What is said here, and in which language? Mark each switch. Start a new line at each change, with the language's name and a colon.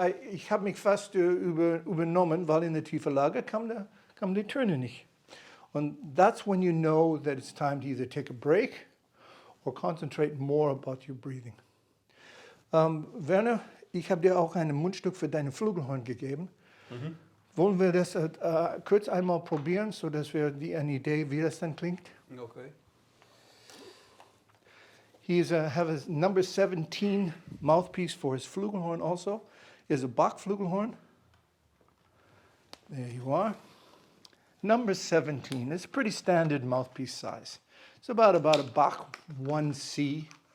German: Ich habe mich fast übernommen, weil in der tiefen Lage kamen die Töne nicht.
English: And that's when you know that it's time to either take a break or concentrate more about your breathing.
German: Werner, ich habe dir auch ein Mundstück für deine Flügelhorn gegeben. Mhm. Wollen wir das kurz einmal probieren, sodass wir eine Idee, wie das dann klingt? Okay.
English: He's have a number 17 mouthpiece for his Flügelhorn also. Is a Bach Flügelhorn. There you are. Number 17. It's a pretty standard mouthpiece size. It's about a Bach 1C.